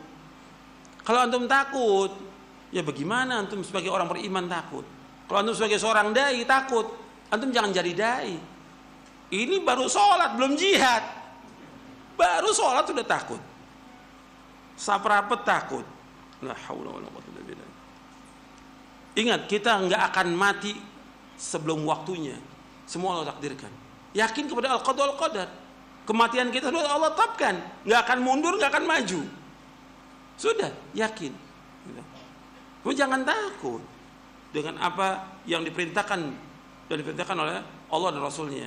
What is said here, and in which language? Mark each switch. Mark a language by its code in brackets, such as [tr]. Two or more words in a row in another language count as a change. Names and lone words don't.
[id] Kalau antum takut, ya bagaimana antum sebagai orang beriman takut? Kalau antum sebagai seorang dai takut, antum jangan jadi dai. Ini baru sholat, belum jihad. Baru sholat sudah takut. Saprapet takut. [ar] لا حول ولا قوة إلا بالله. [id] Ingat, kita nggak akan mati sebelum waktunya. Semua Allah takdirkan. Yakin kepada [ar] القضاء القدر. [id] Kematian kita sudah Allah tetapkan. Nggak akan mundur, nggak akan maju. Sudah, yakin. Kamu jangan takut dengan apa yang diperintahkan dan diperintahkan oleh Allah dan Rasulnya.